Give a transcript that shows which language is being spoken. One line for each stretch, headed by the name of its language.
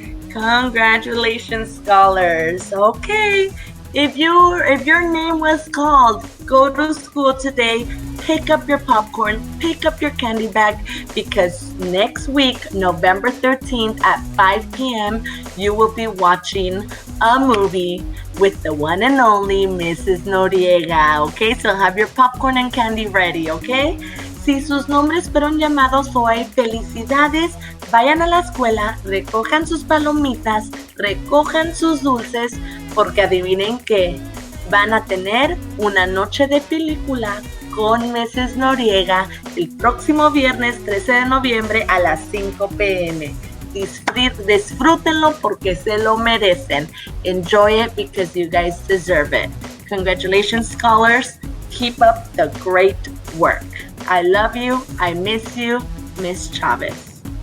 English: Congratulations, scholars. Okay, if your name was called, go to school today, pick up your popcorn, pick up your candy bag, because next week, November 13th at 5 p.m., you will be watching a movie with the one and only Mrs. Noriega. Okay, so have your popcorn and candy ready, okay?
Spanish: Si sus nombres fueron llamados hoy, felicidades. Vayan a la escuela, recojan sus palomitas, recojan sus dulces, porque adivinen qué, van a tener una noche de película con Mrs. Noriega el próximo viernes 13 de noviembre a las 5 p.m. Disfrútenlo porque se lo merecen.
English: Enjoy it because you guys deserve it. Congratulations, scholars. Keep up the great work. I love you. I miss you, Miss Chavez.